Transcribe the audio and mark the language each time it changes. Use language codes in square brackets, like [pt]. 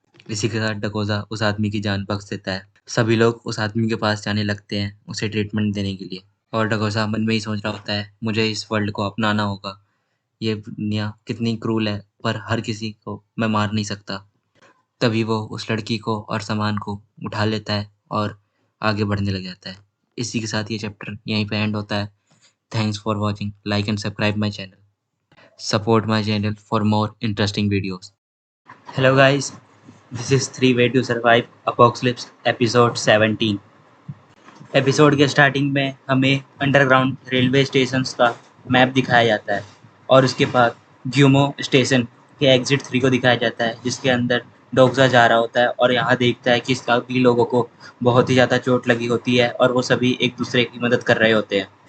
[hi] इसी के साथ डकोजा उस आदमी की जान बख्श देता है। सभी लोग उस आदमी के पास जाने लगते हैं उसे ट्रीटमेंट देने के लिए और डकोजा मन में ही सोच रहा होता है, मुझे इस वर्ल्ड को अपनाना होगा। ये दुनिया कितनी क्रूल है, पर हर किसी को मैं मार नहीं सकता। तभी वो उस लड़की को और सामान को उठा लेता है और आगे बढ़ने लग जाता है। इसी के साथ ये चैप्टर यहीं पे एंड होता है। [en] Thanks for watching. Like and subscribe my channel. Support my channel for more interesting videos. Hello guys, this is 3 Way to Survive Apocalypse episode 17. [hi] Episode के स्टार्टिंग में हमें अंडरग्राउंड रेलवे स्टेशन का map दिखाया जाता है और उसके बाद ग्यूमो स्टेशन के एग्जिट 3 को दिखाया जाता है, जिसके अंदर डोक्सा जा रहा होता है और यहाँ देखता है कि सभी लोगों को बहुत ही ज़्यादा चोट लगी होती है और वो सभी एक दूसरे की मदद कर रहे होते हैं।